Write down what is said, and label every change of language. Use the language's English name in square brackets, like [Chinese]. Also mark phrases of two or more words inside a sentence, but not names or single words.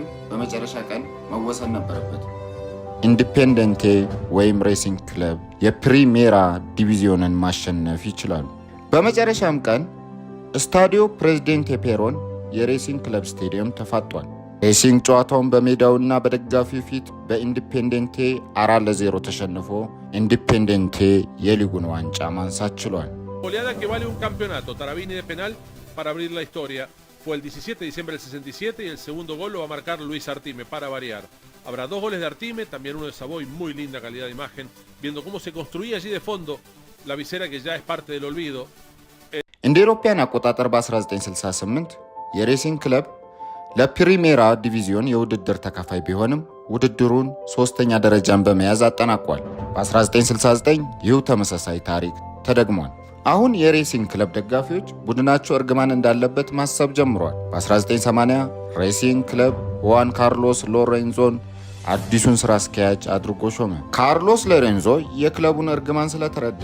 [Amharic] በመጨረሻ ቀን መወሰን ነበረበት። ኢንዲፔንዴንቴ ወይም ሬሲንግ ክለብ የፕሪሜራ ዲቪዚዮንን ማሸነፍ ይችላሉ። በመጨረሻም ቀን ስታዲዮ ፕሬዚደንቴ ፔሮን የሬሲንግ ክለብ ስቴዲየም ተፋጧል። ሬሲንግ ጨዋታውን በሜዳውና በደጋፊው ፊት በኢንዲፔንዴንቴ 4-0 ተሸንፎ ኢንዲፔንዴንቴ የሊጉን ዋንጫ ማንሳት ችሏል። [Spanish] Fue el 17 de diciembre del 67 y el segundo gol lo va a marcar Luis Artime, para variar. Habrá 2 goles de Artime, también uno de Savoy, muy linda calidad de imagen, viendo cómo se construía allí de fondo la visera que ya es parte del olvido. [Amharic] እንደ አውሮፓውያን አቆጣጠር በ1968 የሬሲንግ ክለብ ለፕሪሜራ ዲቪዚዮን የውድድር ተካፋይ ቢሆንም ውድድሩን 3ኛ ደረጃን በመያዝ አጠናቋል። በ1969 ይህ ተመሳሳይ ታሪክ ተደግሟል። አሁን የሬሲንግ ክለብ ደጋፊዎች ቡድናቸው እርግማን እንዳለበት ማሰብ ጀምሯል። በ1980 ሬሲንግ ክለብ ሁዋን ካርሎስ ሎሬንዞን አዲሱን ስራ አስኪያጅ አድርጎ ሾመ። ካርሎስ ሎሬንዞ የክለቡን እርግማን ስለተረዳ